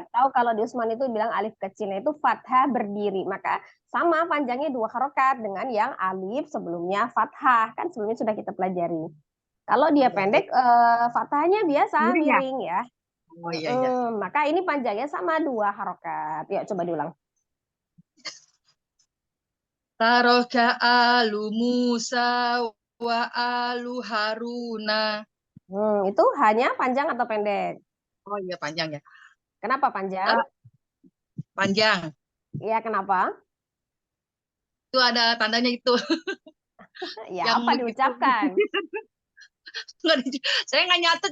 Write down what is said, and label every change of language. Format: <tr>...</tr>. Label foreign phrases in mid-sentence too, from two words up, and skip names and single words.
<id>Atau kalau di Usman itu bilang alif kecilnya itu fathah berdiri. Maka sama panjangnya 2 harokat dengan yang alif sebelumnya fathah. Kan sebelumnya sudah kita pelajari. Kalau dia pendek, fathahnya biasa, Miring ya? miring ya. Oh iya. Maka ini panjangnya sama 2 harokat. Yuk coba diulang.</id> <ar>ترك آل موسى وآل هارون.</ar> <id>Itu hanya panjang atau pendek? Oh iya, panjang ya. Kenapa panjang? Panjang. Iya, kenapa? Itu ada tandanya itu. Ya, Yang apa begitu. diucapkan? Saya nggak nyatet.</id>